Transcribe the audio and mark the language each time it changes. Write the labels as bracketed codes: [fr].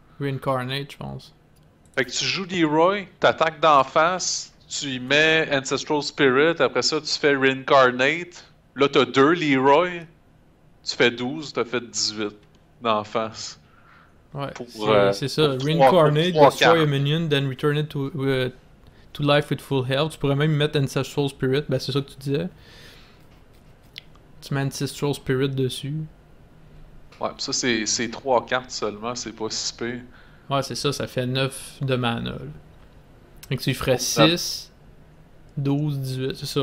[fr] Reincarnate, je pense. Fait que tu joues Leroy, t'attaques d'en face, tu y mets Ancestral Spirit, après ça tu fais Reincarnate. Là t'as 2 Leroy, tu fais 12, t'as fait 18 d'en face. Ouais, Pour, c'est ça, pour 3 [en] Reincarnate, destroy a [fr] cartes. [en] minion, then return it to life with full health. [fr] Tu pourrais même mettre Ancestral Spirit, ben c'est ça que tu disais. Tu mets Ancestral Spirit dessus. Ouais, pis ça c'est 3 cartes seulement, c'est pas si pire. Ouais, c'est ça, ça fait 9 de mana. Là. Fait que tu ferais Ah, 6, 12, 18, c'est ça.